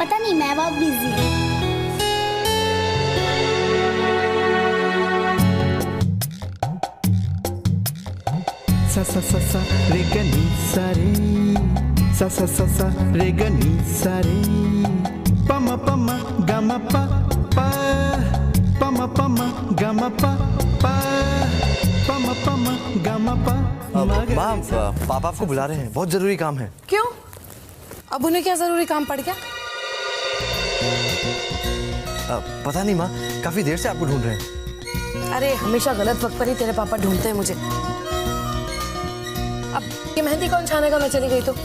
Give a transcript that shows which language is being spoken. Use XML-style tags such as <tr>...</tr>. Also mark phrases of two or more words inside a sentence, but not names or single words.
<hi>पता नहीं, मैं बहुत बिजी हूँ। सा सा सा सा रे ग नी सा रे, सा सा सा सा रे ग नी सा रे, प म प म ग म प प, प म प म ग म प प, प म प म ग म प। माँ, पापा आपको बुला रहे हैं, बहुत जरूरी काम है। क्यों? अब उन्हें क्या जरूरी काम पड़ गया? पता नहीं माँ, काफी देर से आपको ढूंढ रहे हैं। अरे हमेशा गलत वक्त पर ही तेरे पापा ढूंढते हैं मुझे। अब ये मेहंदी कौन छानेगा? मैं चली गई तो।</hi>